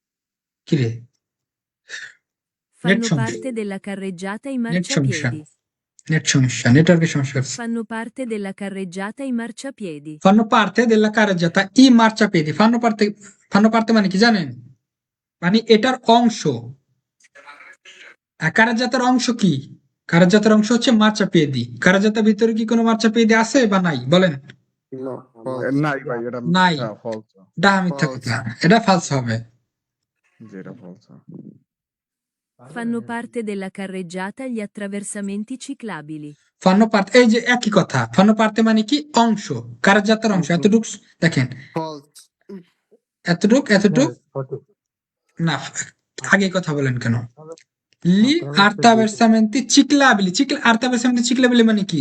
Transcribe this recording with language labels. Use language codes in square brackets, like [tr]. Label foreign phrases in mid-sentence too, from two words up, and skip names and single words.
[bn] কিরে [it] Fanno [bn] সমস্যা। [it] parte della carreggiata i [bn] নেট সমস্যা। [it] marciapiedi. [bn] নেট সমস্যা, নেটওয়ার্কের সমস্যা হচ্ছে। [it] Fanno parte della carreggiata i marciapiedi. Fanno parte della carreggiata i marciapiedi. Fanno parte [bn] মানে কি জানেন? মানে এটার অংশ। আর কারাজাতার অংশ কি? কারাজাতার অংশ হচ্ছে মার্চাপিয়েদি। কারাজাতার ভিতরে কি কোনো মার্চাপিয়েদি আছে বা নাই বলেন? নাই ভাই, এটা নাই। মিথ্যা, false। ডাহা মিথ্যা কথা, এটা ফালস হবে। জি, এটা false। [it] Fanno parte della carreggiata gli attraversamenti ciclabili. fanno parte, [bn] এই যে একই কথা, [it] fanno parte [bn] মানে কি অংশ, কারাজাতার অংশ। এতটুক দেখেন, এতটুক না, আগে কথা বলেন কেন? [it] gli attraversamenti ciclabili, attraversamenti ciclabili [bn] মানে কি?